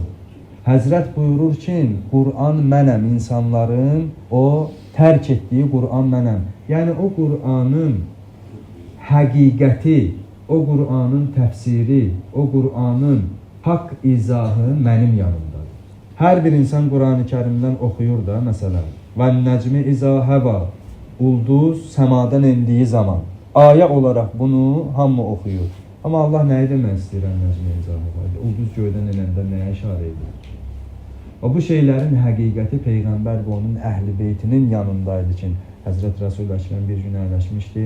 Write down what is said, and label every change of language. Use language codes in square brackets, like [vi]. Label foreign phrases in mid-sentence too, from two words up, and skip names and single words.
[az] Həzrət buyurur ki, Qur'an mənəm, insanların o tərk etdiyi Qur'an mənəm. Yəni o Qur'anın həqiqəti, o Qur'anın təfsiri, o Qur'anın haqq izahı mənim yanımdadır. Hər bir insan Qur'an-ı Kərimdən oxuyur da, məsələn, [ar] وَالنَّجْمِ إِذَا هَوَى [az] Ulduz səmadan endiyi zaman. Ayə olaraq bunu hamı oxuyur. Amma Allah nəyi demək istəyir [ar] والنجم إذا هوى? [az] Ulduz göydən enəndə nəyə işarə edir? Bu şeylərin həqiqəti Peyğəmbər və onun Əhl-i Beytinin yanındaydı ki, Həzrət Rəsul Əkrəm bir gün əyləşmişdi.